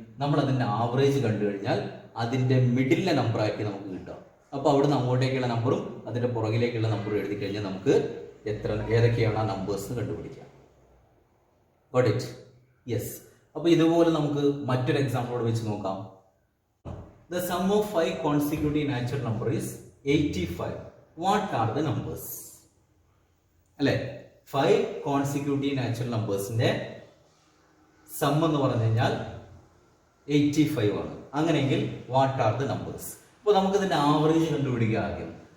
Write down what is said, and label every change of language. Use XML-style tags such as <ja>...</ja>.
<ml>നമ്മൾ അതിന്റെ ആവറേജ് കണ്ടു കഴിഞ്ഞാൽ അതിന്റെ മിഡിലെ നമ്പർ ആയിരിക്കും നമുക്ക് കിട്ടുക. അപ്പോൾ അവിടുന്ന് അങ്ങോട്ടേക്കുള്ള നമ്പറും അതിന്റെ പുറകിലേക്കുള്ള നമ്പറും എഴുതി കഴിഞ്ഞാൽ നമുക്ക് ഏതൊക്കെയാണ് ആ നമ്പേഴ്സ് കണ്ടുപിടിക്കാം.</ml> <en>Got it? Yes.</en> <ml>അപ്പോൾ ഇതുപോലെ നമുക്ക് മറ്റൊരു എക്സാമ്പിളോട് വെച്ച് നോക്കാം.</ml> <en>The sum of 5 consecutive natural number is 85. What are the numbers? അല്ലേ? 5 consecutive natural numbers-</en> <ml>ന്റെ സം എന്ന് പറഞ്ഞു കഴിഞ്ഞാൽ 85 ആണ്. അങ്ങനെയെങ്കിൽ</ml> <en>What are the numbers?</en> <ml>അപ്പോൾ നമുക്ക് ഇതിന്റെ ആവറേജ് കണ്ടുപിടിക്കുക ആദ്യം.</ml>